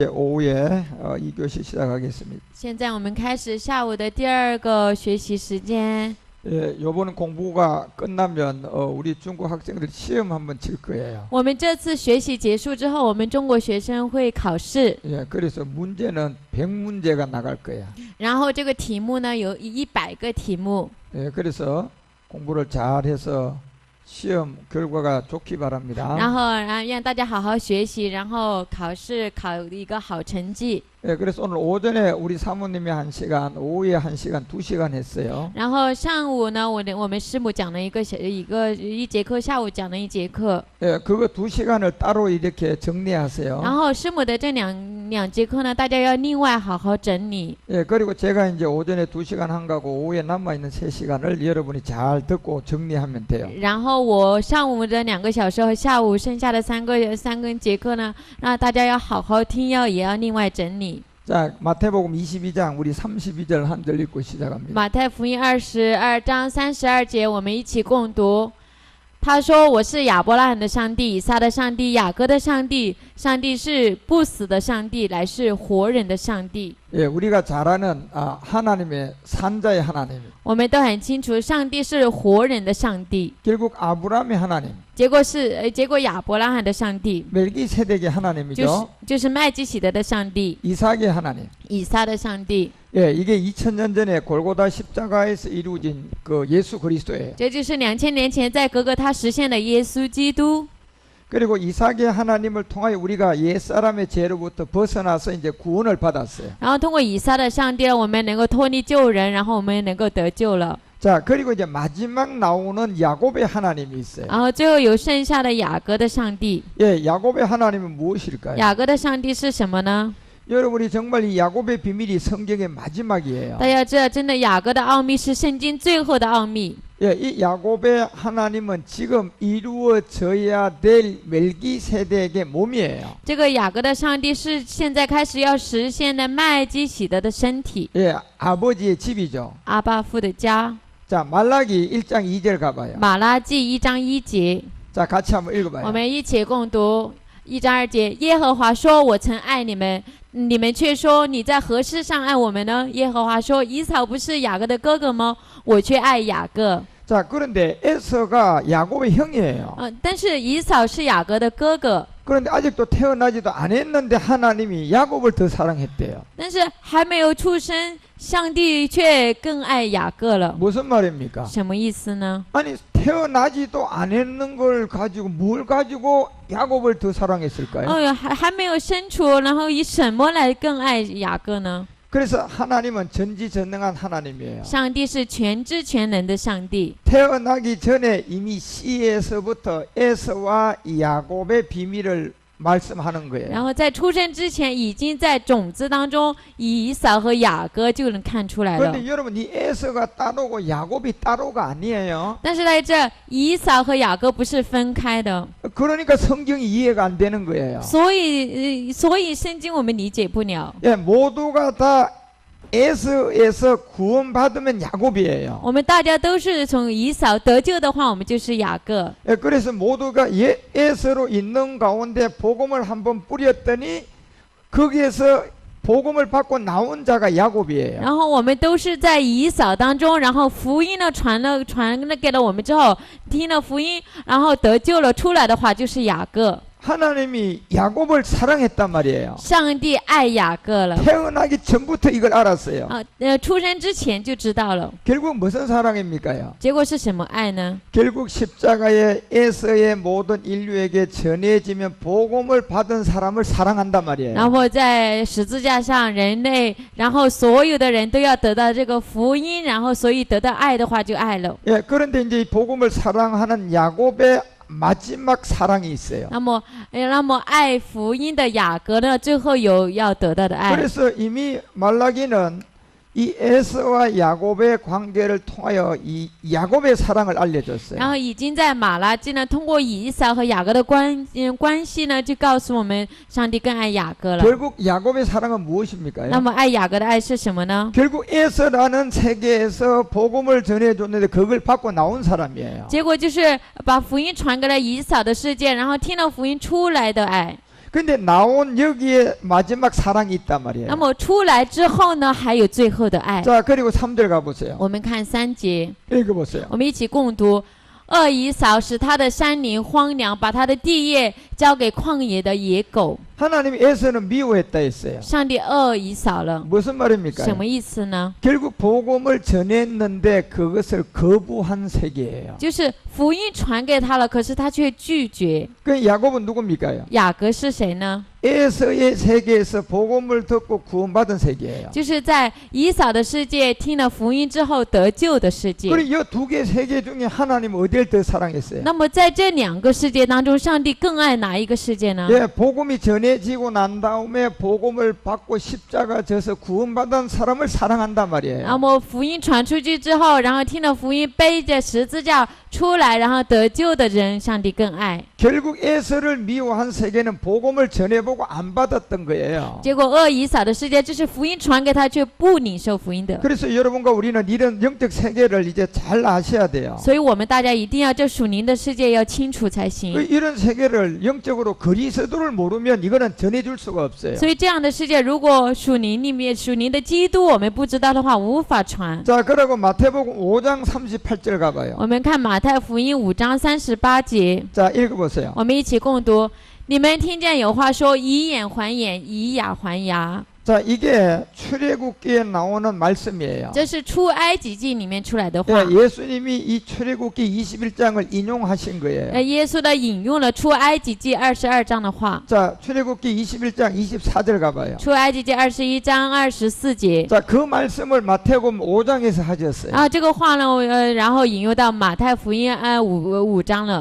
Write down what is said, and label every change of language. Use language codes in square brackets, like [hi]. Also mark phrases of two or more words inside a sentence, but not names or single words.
[ko] 오후에 2교시 시작하겠습니다. [zh] 现在我们开始下午的第二个学习时间。 [ko] 예, 이번 공부가 끝나면 우리 중국 학생들 시험 한번 칠 거예요. [zh] 我们这次学习结束之后，我们中国学生会考试， [ko] 예, 그래서 문제는 100문제가 나갈 거야. [zh] 然后这个题目呢有100个题目， [ko] 예, 그래서 공부를 잘해서 시험 결과가 좋기 [zh] 然 [ko] 바랍니다. [zh] 后让大家好好学习，然后考试考一个好成绩。 [ko] 예, 그래서 오늘 오전에 우리 사모님이 1시간, 오후에 1시간, 2시간 했어요. [zh] 然后上午呢，我们师母讲了一节课，下午讲了一节课。 [ko] 예, 그거 2시간을 따로 이렇게 정리하세요. [zh] 然后师母的这两节课呢，大家要另外好好整理。 [ko] 예, 그리고 제가 이제 오전에 2시간 한 거고 오후에 남아있는 3시간을 여러분이 잘 듣고 정리하면 돼요. [zh] 然后我上午的2个小时和下午剩下的三个节课呢，让大家要好好听，也要另外整理。 [ko] 자, 마태복음 22장 우리 32절 한 절 읽고 시작합니다. [zh] 马太福音22章32节，我们一起共读。他说：“我是亚伯拉罕的上帝，以撒的上帝，雅各的上帝。上帝是不死的上帝，乃是活人的上帝。” [ko] 예, 우리가 잘 아는 하나님의 산자의 하나님. [zh] 我们都很清楚，上帝是活人的上帝。 [ko] 결국 아브라함의 하나님. [zh] 结果亚伯拉罕的上帝， [ko] 멜기세덱의 하나님이죠. [zh] 就是麦基洗德的上帝， [ko] 이삭의 하나님. [zh] 以撒的上帝。 [ko] 예, 이게 2000년 전에 골고다 십자가에서 이루어진 그 예수 그리스도예요. [zh] 这就是2000年前在格格他实现的耶稣基督。 [ko] 그리고 이삭의 하나님을 통하여 우리가 옛사람의 죄로부터 벗어나서 이제 구원을 받았어요. [zh] 然后通过以撒的上帝，我们能够脱离救人，然后我们能够得救了。 [ko] 자, 그리고 이제 마지막 나오는 야곱의 하나님이 있어요. [zh] 然后最后有剩下的雅各的上帝。 [ko] 예, 야곱의 하나님은 무엇일까요? [zh] 雅各的上帝是什么呢？ [ko] 여러분이 정말 이 야곱의 비밀이 성경의 마지막이에요. [zh] 大家知道，真的雅各的奥秘是圣经最后的奥秘。 [ko] 예, 이 야곱의 하나님은 지금 이루어져야 될 멜기세덱의 몸이에요. [zh] 这个雅各的上帝是现在开始要实现的麦基洗德的身体， [ko] 예, 아버지의 집이죠. [zh] 阿爸父的家。 [ko] 자, 말라기 1장 2절 가봐요. [zh] 马拉基1章1节， [ko] 자, 같이 한번 [zh] 我 [ko] 읽어봐요. [zh] 们一起共读1章2节。耶和华说：“我曾爱你们，你们却说你在何事上爱我们呢？” 耶和华说：“以扫不是雅各的哥哥吗？我却爱雅各。” [ko] 자, 그런데 에서가 야곱의 형이에요. [zh] 但是以扫是雅各的哥哥， [ko] 그런데 아직도 태어나지도 않았는데 하나님이 야곱을 더 사랑했대요. [zh] 但是还没有出生，上帝却更爱雅各了。 [ko] 무슨 말입니까? [zh] 什么意思呢？ [ko] 아니 태어나지도 않았는 걸 가지고 뭘 가지고 야곱을 더 사랑했을까요? [zh] 还没有生出，然后以什么来更爱雅各呢？ [ko] 그래서 하나님은 전지전능한 하나님이에요. [zh] 上帝是全知全能的上帝。 [ko] 태어나기 전에 이미 씨에서부터 에서와 야곱의 비밀을 말씀하는 [zh] 然 [ko] 거예요. [zh] 后在出生之前，已经在种子当中，以扫和雅各就能看出来了。 [ko] 그런데 여러분 이 에서가 따로고 야곱이 따로가 아니에요. [zh] 但是在这，以扫和雅各不是分开的， [ko] 그러니까 성경이 이해가 안 되는 거예요. [zh] 所以圣经我们理解不了。 [ko] 예, 모두가 다 에서에서 구원받으면 야곱이에요. [zh] 我们大家都是从以扫得救的话，我们就是雅各。 [ko] 예, 그래서 모두가 에서로 있는 가운데 복음을 한번 뿌렸더니 거기에서 복음을 받고 나온 자가 야곱이에요. [zh] 然后我们都是在以扫当中，然后福音呢传了给了我们之后，听了福音，然后得救了，出来的话就是雅各。 [ko] 하나님이 야곱을 사랑했단 말이에요. [zh] 上帝爱雅各了。 [ko] 태어나기 전부터 이걸 알았어요. [zh] 出生之前就知道了。 [ko] 결국 무슨 사랑입니까요? [zh] 结果是什么爱呢？ [ko] 결국 십자가의 에서의 모든 인류에게 전해지면 복음을 받은 사람을 사랑한단 말이에요. [zh] 然后在十字架上，人类，然后所有的人都要得到这个福音，然后所以得到爱的话就爱了。 [ko] 예, 그런데 이제 이 복음을 사랑하는 야곱의 마지막 사랑이 있어요. [zh] 那么爱福音的雅各呢，最后有要得到的爱。 [ko] 그래서 이미 말라기는 이 에서와 야곱의 관계를 통하여 이 야곱의 사랑을 알려줬어요. [zh] 然后已经在马拉基呢，通过以扫和雅各的关系呢，就告诉我们，上帝更爱雅各了。 [ko] 결국 야곱의 사랑은 무엇입니까? [zh] 那么爱雅各的爱是什么呢？ [ko] 결국 에서라는 세계에서 복음을 전해줬는데 그걸 받고 나온 사람이에요. [zh] 结果就是把福音传给了以扫的世界，然后听了福音出来的爱。 [ko] 근데 나온 여기에 마지막 사랑이 있단 [zh] 那 [ko] 말이에요. [zh] 么出来之后呢，还有最后的爱。 [ko] 자, 그리고 3절 가보세요. [zh] 我们看3节， [ko] 읽어보세요. [zh] 我们一起共读。恶以扫使他的山林荒凉，把他的地业交给旷野的野狗。 [ko] 하나님이 에서는 미워했다 했어요. [zh] 上帝恶以扫了， [ko] 무슨 말입니까? [zh] 什么意思呢？ [ko] 결국 복음을 전했는데 그것을 거부한 세계예요. [zh] 就是福音传给他了，可是他却拒绝。 [ko] 그 야곱은 누굽니까? [zh] 雅各是谁呢？ [ko] 에서의 세계에서 복음을 듣고 구원받은 세계예요. [zh] 就是在以扫的世界听了福音之后得救的世界。 [ko] 그리고 이 두 개 세계 중에 하나님 어디를 더 사랑했어요? [zh] 那么在这2个世界当中，上帝更爱哪一个世界呢？ [ko] 예, 복음이 전해지고 난 다음에 복음을 받고 십자가 져서 구원받은 사람을 사랑한단 [zh] 那 [ko] 말이에요. [zh] 么福音传出去之后，然后听了福音，背着十字架出来，然后得救的人，上帝更爱。 [ko] 결국 에서를 미워한 세계는 복음을 전해보고 안 받았던 거예요. [zh] 结果恶以扫的世界，就是福音传给他，却不领受福音的。 [ko] 그래서 여러분과 우리는 이런 영적 세계를 이제 잘 아셔야 돼요. [zh] 所以我们大家一定要这属灵的世界要清楚才行。 [ko] 이런 세계를 영적으로 그리스도를 모르면 이거는 전해줄 수가 없어요. [zh] 所以这样的世界，如果属灵里面属灵的基督我们不知道的话，无法传。 [ko] 자, 그리고 마태복음 5장 38절 가봐요. [zh] 我们看马太福音5章38节， [ko] 자, 읽어보세요. [zh] 我们一起共读。你们听见有话说，以眼还眼，以牙还牙。 [ko] 자, 이게 출애굽기에 나오는 말씀이에요. [zh] 这是出埃及记里面出来的话。 [ko] 예, 예수님이 이 출애굽기 21장을 인용하신 거예요. [zh] 耶稣的引用了出埃及记22章的话。 [ko] 자, 출애굽기 21장 24절 가봐요. [zh] 出埃及记21章24节。 [ko] 자, 그 말씀을 마태복음 5장에서 하셨어요. [zh] 啊，这个话呢，然后引用到马太福音5章了。